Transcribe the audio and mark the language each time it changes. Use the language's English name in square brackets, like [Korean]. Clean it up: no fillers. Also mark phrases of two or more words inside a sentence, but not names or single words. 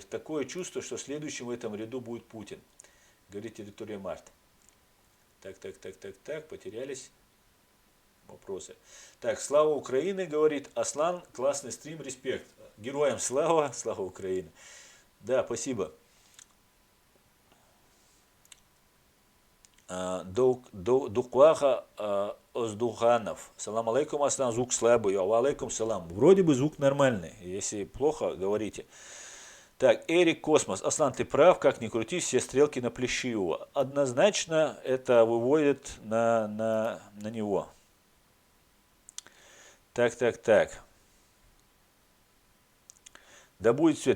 [Russian] Такое чувство, что следующим в этом ряду будет Путин. Говорит территория Март. Так, потерялись вопросы. Так, слава Украины, говорит Аслан, классный стрим, респект. Героям слава, слава Украине. Да, спасибо. Дукваха Оздуханов. [Arabic] سلام عليكم, [Russian] Аслан, звук слабый. [Arabic] عليكم السلام. [Russian] Вроде бы звук нормальный. Если плохо, говорите. Так, Эрик Космос. Аслан, ты прав, как ни крути, все стрелки на Плещеева. Однозначно это выводит на него. Так. Да будет свет.